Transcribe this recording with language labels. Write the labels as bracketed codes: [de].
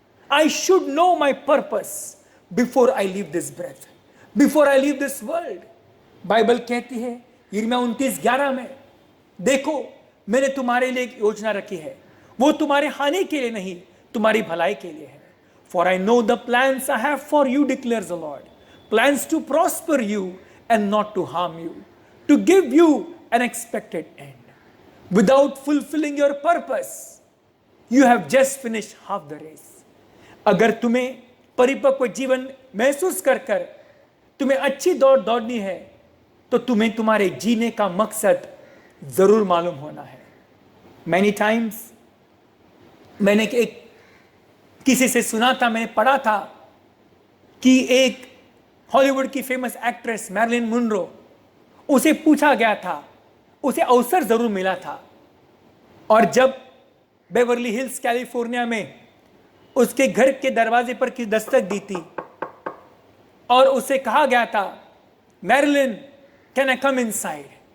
[en] I should know my purpose before I leave this breath, before I leave this world. [hi] Bible कहती है यिर्मयाह 29:11 में, देखो मैंने तुम्हारे लिए एक योजना रखी है, वो तुम्हारे हानि के लिए नहीं, तुम्हारी भलाई के लिए है। [en] For I know the plans I have for you, declares the Lord. Plans to prosper you and not to harm you, to give you an expected end. Without fulfilling your purpose, you have just finished half the race. [hi] अगर तुम्हें परिपक्व जीवन महसूस कर तुम्हें अच्छी दौड़ दौड़नी है, तो तुम्हें तुम्हारे जीने का मकसद जरूर मालूम होना है। [en] Many times [hi] मैंने किसी से सुना था, मैंने पढ़ा था कि एक हॉलीवुड की फेमस एक्ट्रेस मैरिलिन मोनरो, उसे पूछा गया था, उसे अवसर जरूर मिला था, और जब बेवर्ली हिल्स कैलिफोर्निया में उसके घर के दरवाजे पर की दस्तक दी थी और उसे कहा गया था, [en] Marilyn can I come inside.